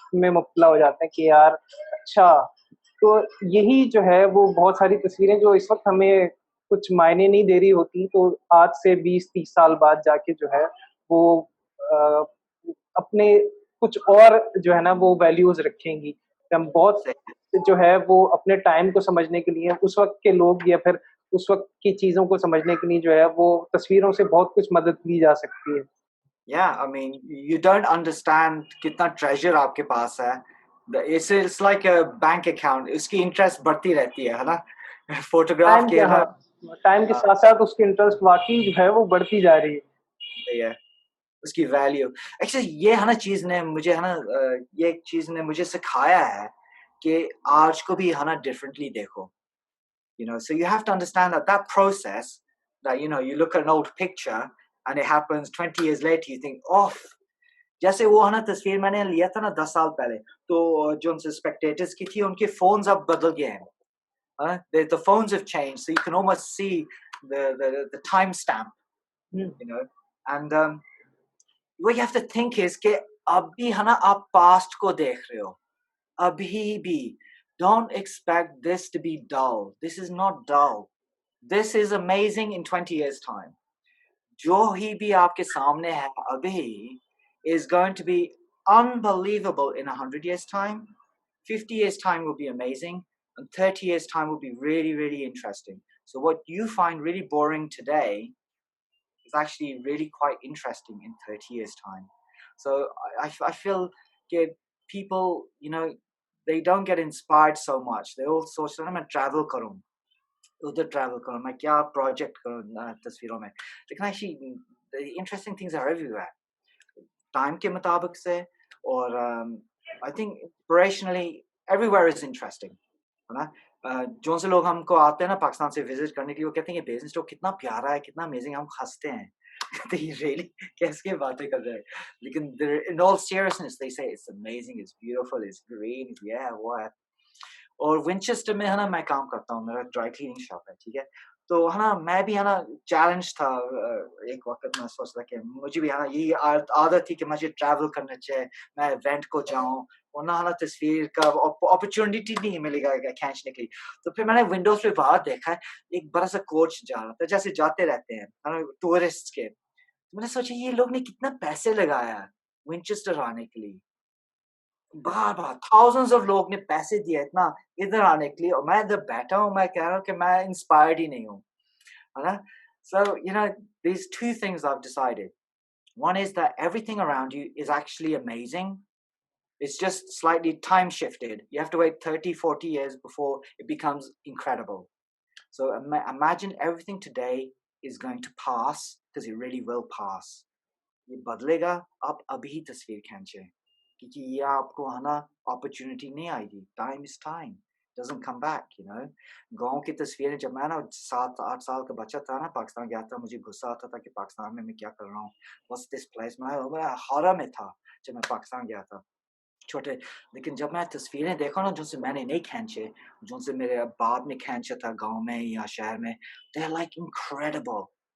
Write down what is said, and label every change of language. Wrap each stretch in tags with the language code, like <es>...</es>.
<hi>में मुब्तला हो जाते हैं कि यार अच्छा, तो यही जो है वो बहुत सारी तस्वीरें जो इस वक़्त हमें कुछ मायने नहीं दे रही होती, तो आज से 20-30 साल बाद जाके जो है वो अ, अपने कुछ और जो है ना वो वैल्यूज़ रखेंगी। हम बहुत जो है वो अपने टाइम को समझने के लिए उस वक़्त के लोग या फिर उस वक़्त की चीज़ों को समझने के लिए जो है वो तस्वीरों से बहुत कुछ मदद ली जा सकती है।</hi> <en>Yeah, I mean, you don't understand</en> <hi>कितना treasure आपके पास है.</hi> <en>It's like a bank account.</en> <hi>उसकी interest बढ़ती रहती है ना? Photograph के ना. हाँ, टाइम के साथ-साथ उसकी इंटरेस्ट वाक़ई जो है वो बढ़ती जा रही है। सही है. उसकी वैल्यू एक्चुअली ये है ना चीज ने मुझे है ना ये चीज ने मुझे सिखाया है कि आज को भी है ना डिफरेंटली देखो.</hi> <en>So you have to understand that process, that you look at an old picture and it happens 20 years later, you think oh,</en> <hi>जैसे वो है ना तस्वीर मैंने लिया था ना 10 साल पहले, तो जो उनसे स्पेक्टेटर्स की थी उनके फोन्स अब बदल गए हैं.</hi> <en>The phones have changed, so you can almost see the time stamp, hmm. and what you have to think is</en> <hi>कि अभी है ना आप past को देख रहे हो, अभी भी.</hi> <en>Don't expect this to be dull. This is not dull. This is amazing in 20 years time.</en> <hi>जो ही भी आपके सामने है अभी</hi> <en>is going to be unbelievable in 100 years time. 50 years time will be amazing, and 30 years time will be really, really interesting. So what you find really boring today is actually really quite interesting in 30 years time. So I feel that people, they don't get inspired so much. They all</en> <hi>सोच रहे हैं मैं travel करूं, उधर travel करूं, मैं क्या project करूं तस्वीरों में.</hi> <en>लेकिन actually the interesting things are everywhere.</en> <hi>Time के मुताबिक से, और</hi> <en>I think inspirationally everywhere is interesting.</en> <hi>है ना. जो से लोग हमको आते हैं ना पाकिस्तान से विजिट करने के लिए, वो कहते हैं ये बिजनेस तो कितना प्यारा है, कितना अमेजिंग, हम हंसते हैं. कहते हैं रियली कैसे बातें कर रहे हैं, लेकिन</hi> <en>in all seriousness they say it's amazing, it's beautiful, it's green, yeah what.</en> <hi>और विंचेस्टर में है ना मैं काम करता हूँ, मेरा ड्राई क्लीनिंग शॉप है, ठीक है. तो है ना मैं भी है ना चैलेंज था, एक वक्त मैं सोचता कि मुझे भी है ना यही आदत थी कि मुझे ट्रैवल करना चाहिए, मैं इवेंट को जाऊँ, वरना है ना तस्वीर का अपॉर्चुनिटी नहीं मिलेगा खींचने के लिए. तो फिर मैंने विंडोज पे बाहर देखा है, एक बड़ा सा कोच जा रहा था, जैसे जाते रहते हैं है ना टूरिस्ट के. तो मैंने सोचा ये लोग ने कितना पैसे लगाया है विंचेस्टर आने के लिए. बार-बार</hi> <en>thousands of</en> <hi>लोग ने पैसे दिए इतना इधर आने के लिए, और मैं इधर बैठा हूँ, मैं कह रहा हूँ कि मैं इंस्पायर्ड ही नहीं हूँ, है ना.</hi> <en>So these two things I've decided. One is that everything around you is actually amazing. It's just slightly time shifted. You have to wait 30, 40 years before it becomes incredible. So imagine everything today is going to pass, because it really will pass.</en> <hi>ये बदलेगा, आप अभी तस्वीर खींचे, क्योंकि ये आपको है ना अपॉर्चुनिटी नहीं आएगी.</hi> <en>Time is time, doesn't come back.</en> <hi>गाँव की तस्वीरें, जब मैं ना 7-8 साल का बच्चा था ना पाकिस्तान गया था, मुझे गुस्सा आता था कि पाकिस्तान में मैं क्या कर रहा हूँ,</hi> <en>what's this place.</en> <hi>मैं हौरा में था जब मैं पाकिस्तान गया था. छोटे लेकिन जब मैं तस्वीरें देखा ना जिनसे मैंने नहीं खींचे जिनसे मेरे बाप ने खींचा था गांव में या शहर में</hi> <en>they're like incredible.</en>